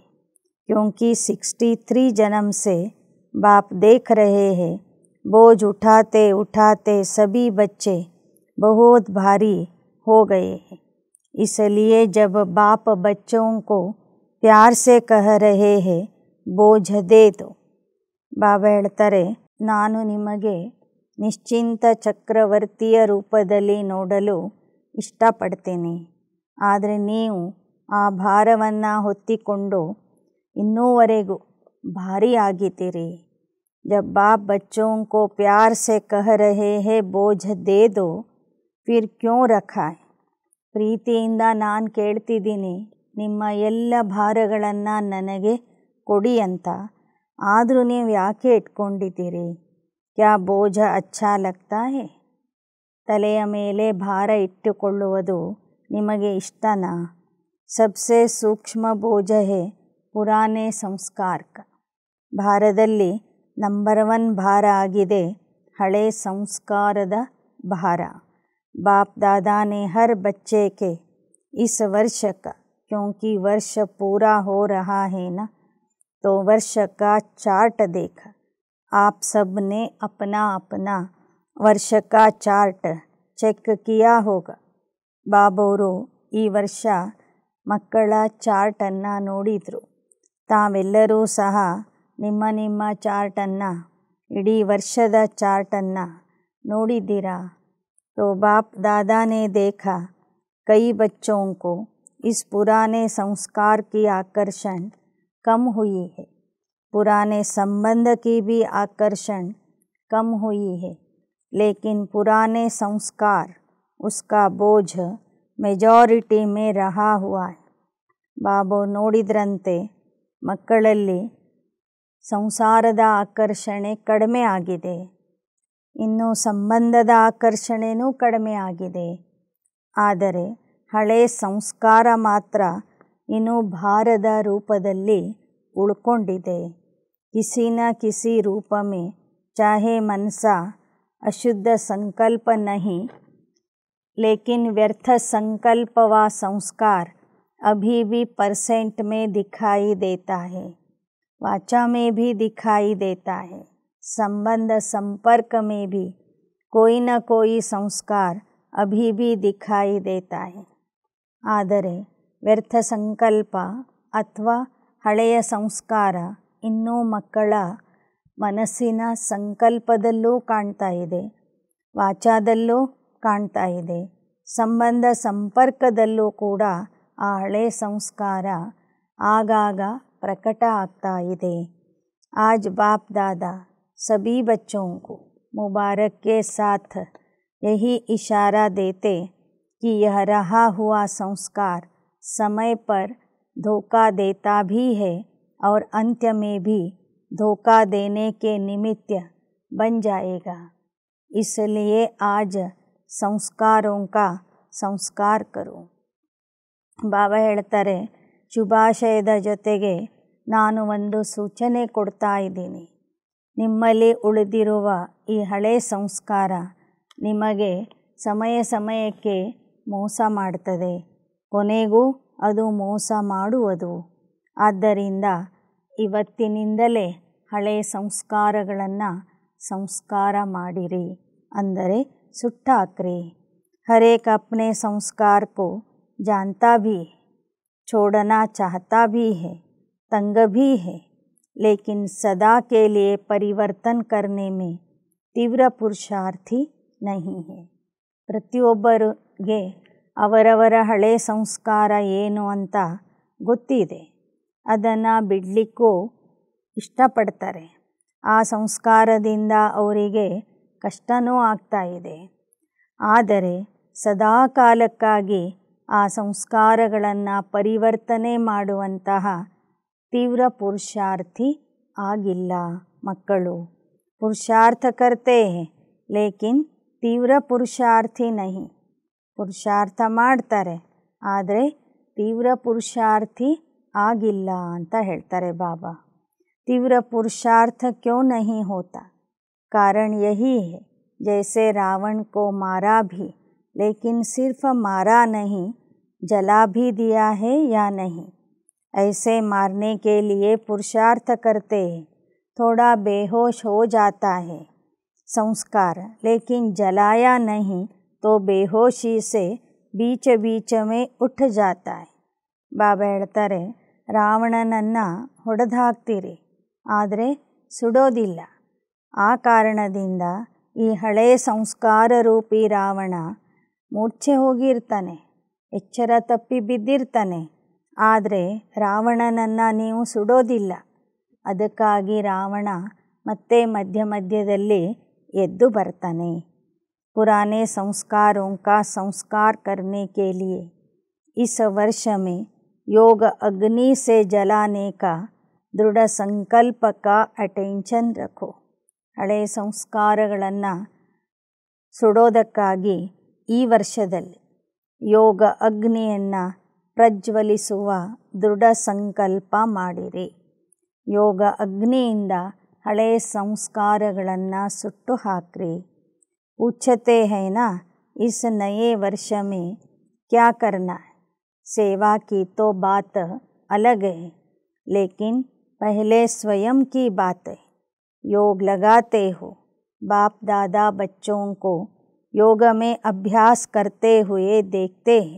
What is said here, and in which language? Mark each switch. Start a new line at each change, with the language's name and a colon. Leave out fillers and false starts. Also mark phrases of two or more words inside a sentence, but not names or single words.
Hindi: क्योंकि 63 जन्म से बाप देख रहे हैं बोझ उठाते उठाते सभी बच्चे बहुत भारी हो गए हैं. इसलिए जब बाप बच्चों को प्यार से कह रहे हैं बोझ दे दो.
Kannada: ಬಾಬಾ ಹೇಳ್ತಾರೆ, ನಾನು ನಿಮಗೆ ನಿಶ್ಚಿಂತ ಚಕ್ರವರ್ತಿಯ ರೂಪದಲ್ಲಿ ನೋಡಲು ಇಷ್ಟಪಡ್ತೀನಿ. ಆದರೆ ನೀವು ಆ ಭಾರವನ್ನು ಹೊತ್ತಿಕೊಂಡು ಇನ್ನೂವರೆಗೂ ಭಾರಿ ಆಗಿದ್ದೀರಿ.
Hindi: जब बाप बच्चों को प्यार से कह रहे हैं बोझ दे दो फिर क्यों रखा है.
Kannada: ಪ್ರೀತಿಯಿಂದ ನಾನು ಕೇಳ್ತಿದ್ದೀನಿ ನಿಮ್ಮ ಎಲ್ಲ ಭಾರಗಳನ್ನು ನನಗೆ ಕೊಡಿ ಅಂತ. ಆದರೂ ನೀವು ಯಾಕೆ ಇಟ್ಕೊಂಡಿದ್ದೀರಿ.
Hindi: क्या बोझ अच्छा लगता है.
Kannada: ತಲೆಯ ಮೇಲೆ ಭಾರ ಇಟ್ಟುಕೊಳ್ಳುವುದು ನಿಮಗೆ ಇಷ್ಟನಾ.
Hindi: सबसे सूक्ष्म बोझ है पुराने संस्कार क.
Kannada: ಭಾರದಲ್ಲಿ ನಂಬರ್ 1 ಭಾರ ಆಗಿದೆ ಹಳೆ ಸಂಸ್ಕಾರದ ಭಾರ.
Hindi: बाप दादा ने हर बच्चे के इस वर्ष का, क्योंकि वर्ष पूरा हो रहा है ना, तो वर्ष का चार्ट देखा. आप सब ने अपना अपना वर्ष का चार्ट ಚೆಕ್ किया होगा.
Kannada: ಬಾಬೋರು ಈ ವರ್ಷ ಮಕ್ಕಳ ಚಾರ್ಟನ್ನು ನೋಡಿದರು. ತಾವೆಲ್ಲರೂ ಸಹ ನಿಮ್ಮ ನಿಮ್ಮ ಚಾರ್ಟನ್ನು, ಇಡೀ ವರ್ಷದ ಚಾರ್ಟನ್ನು ನೋಡಿದ್ದೀರಾ.
Hindi: तो बाप दादा ने देखा कई बच्चों को इस पुराने संस्कार की आकर्षण कम हुई है. पुराने संबंध की भी आकर्षण कम हुई है. लेकिन पुराने संस्कार उसका बोझ मेजॉरिटी में रहा हुआ है.
Kannada: ಬಾಬು ನೋಡಿದ್ರಂತೆ ಮಕ್ಕಳಲ್ಲಿ ಸಂಸಾರದ ಆಕರ್ಷಣೆ ಕಡಿಮೆ ಆಗಿದೆ. ಇನ್ನು ಸಂಬಂಧದ ಆಕರ್ಷಣೆಯೂ ಕಡಿಮೆ ಆಗಿದೆ. ಆದರೆ ಹಳೆ ಸಂಸ್ಕಾರ ಮಾತ್ರ ಇನ್ನೂ ಭಾರದ ರೂಪದಲ್ಲಿ ಉಳ್ಕೊಂಡಿದೆ.
Hindi: किसी न किसी रूप में चाहे मनसा अशुद्ध संकल्प नहीं, लेकिन व्यर्थ संकल्प व संस्कार अभी भी परसेंट में दिखाई देता है. वाचा में भी दिखाई देता है. संबंध संपर्क में भी कोई न कोई संस्कार अभी भी दिखाई देता है.
Kannada: ಆದರೆ ವ್ಯರ್ಥ ಸಂಕಲ್ಪ ಅಥವಾ ಹಳೆಯ ಸಂಸ್ಕಾರ ಇನ್ನೂ ಮಕ್ಕಳ ಮನಸ್ಸಿನ ಸಂಕಲ್ಪದಲ್ಲೂ ಕಾಣ್ತಾ ಇದೆ, ವಾಚಾದಲ್ಲೂ ಕಾಣ್ತಾ ಇದೆ, ಸಂಬಂಧ ಸಂಪರ್ಕದಲ್ಲೂ ಕೂಡ ಆ ಹಳೆ ಸಂಸ್ಕಾರ ಆಗಾಗ ಪ್ರಕಟ ಆಗ್ತಾ ಇದೆ.
Hindi: आज बाप दादा सभी बच्चों को मुबारक के साथ यही इशारा देते कि यह रहा हुआ संस्कार समय पर धोखा देता भी है और अंत्य में भी धोखा देने के निमित्त बन जाएगा। इसलिए आज संस्कारों का संस्कार करो।
Kannada: ಬಾಬಾ ಹೇಳ್ತಾರೆ, ಶುಭಾಶಯದ ಜೊತೆಗೆ ನಾನು ಒಂದು ಸೂಚನೆ ಕೊಡ್ತಾ ಇದ್ದೀನಿ. ನಿಮ್ಮಲ್ಲಿ ಉಳಿದಿರುವ ಈ ಹಳೆ ಸಂಸ್ಕಾರ ನಿಮಗೆ ಸಮಯ ಸಮಯಕ್ಕೆ ಮೋಸ ಮಾಡ್ತದೆ, ಕೊನೆಗೂ ಅದು ಮೋಸ ಮಾಡುವುದು. ಆದ್ದರಿಂದ ಇವತ್ತಿನಿಂದಲೇ ಹಳೆ ಸಂಸ್ಕಾರಗಳನ್ನು ಸಂಸ್ಕಾರ ಮಾಡಿರಿ, ಅಂದರೆ ಸುಟ್ಟಾಕ್ರಿ.
Hindi: हरेक अपने संस्कार को जानता भी है, छोड़ना चाहता भी है, तंग भी है, लेकिन सदा के लिए परिवर्तन करने में तीव्र पुरुषार्थी नहीं है.
Kannada: ಪ್ರತಿಯೊಬ್ಬರಿಗೆ ಅವರವರ ಹಳೆ ಸಂಸ್ಕಾರ ಏನು ಅಂತ ಗೊತ್ತಿದೆ, ಅದನ್ನು ಬಿಡಲಿಕ್ಕೂ ಇಷ್ಟಪಡ್ತಾರೆ. ಆ ಸಂಸ್ಕಾರದಿಂದ ಅವರಿಗೆ ಕಷ್ಟನೂ ಆಗ್ತಾ ಇದೆ. ಆದರೆ ಸದಾ ಕಾಲಕ್ಕಾಗಿ ಆ ಸಂಸ್ಕಾರಗಳನ್ನು ಪರಿವರ್ತನೆ ಮಾಡುವಂತಹ ತೀವ್ರ ಪುರುಷಾರ್ಥಿ ಆಗಿಲ್ಲ ಮಕ್ಕಳು.
Hindi: पुरुषार्थ करते हैं लेकिन तीव्र पुरुषार्थी नहीं.
Kannada: ಪುರುಷಾರ್ಥ ಮಾಡ್ತಾರೆ, ಆದರೆ ತೀವ್ರ ಪುರುಷಾರ್ಥಿ ಆಗಿಲ್ಲ ಅಂತ ಹೇಳ್ತಾರೆ ಬಾಬಾ.
Hindi: ತೀವ್ರ पुरुषार्थ क्यों नहीं होता? कारण यही है, जैसे रावण को मारा भी, लेकिन सिर्फ मारा नहीं, जला भी दिया है या नहीं. ऐसे मारने के लिए पुरुषार्थ करते हैं, थोड़ा बेहोश हो जाता है संस्कार, लेकिन जलाया नहीं तो बेहोशी से बीच बीच में उठ जाता है.
Kannada: ಬಾಬಾ ಹೇಳ್ತಾರೆ, ರಾವಣನನ್ನು ಹೊಡೆದು ಹಾಕ್ತೀರಿ, ಆದರೆ ಸುಡೋದಿಲ್ಲ. ಆ ಕಾರಣದಿಂದ ಈ ಹಳೆಯ ಸಂಸ್ಕಾರ ರೂಪಿ ರಾವಣ ಮೂರ್ಛೆ ಹೋಗಿರ್ತಾನೆ, ಎಚ್ಚರ ತಪ್ಪಿ ಬಿದ್ದಿರ್ತಾನೆ, ಆದರೆ ರಾವಣನನ್ನು ನೀವು ಸುಡೋದಿಲ್ಲ. ಅದಕ್ಕಾಗಿ ರಾವಣ ಮತ್ತೆ ಮಧ್ಯ ಮಧ್ಯದಲ್ಲಿ ಎದ್ದು ಬರ್ತಾನೆ.
Hindi: पुराने संस्कारों का संस्कार करने के लिए इस वर्ष में योग अग्नि से जलाने का दृढ़ संकल्प का अटेंशन रखो.
Kannada: ಹಳೆಯ ಸಂಸ್ಕಾರಗಳನ್ನು ಸುಡೋದಕ್ಕಾಗಿ ಈ ವರ್ಷದಲ್ಲಿ ಯೋಗ ಅಗ್ನಿಯನ್ನು ಪ್ರಜ್ವಲಿಸುವ ದೃಢ ಸಂಕಲ್ಪ ಮಾಡಿರಿ. ಯೋಗ ಅಗ್ನಿಯಿಂದ ಹಳೆಯ ಸಂಸ್ಕಾರಗಳನ್ನು ಸುಟ್ಟು ಹಾಕ್ರಿ.
Hindi: पूछते हैं ना, इस नए वर्ष में क्या करना है? सेवा की तो बात अलग है, लेकिन पहले स्वयं की बात है. योग लगाते हो, बाप दादा बच्चों को योग में अभ्यास करते हुए देखते हैं.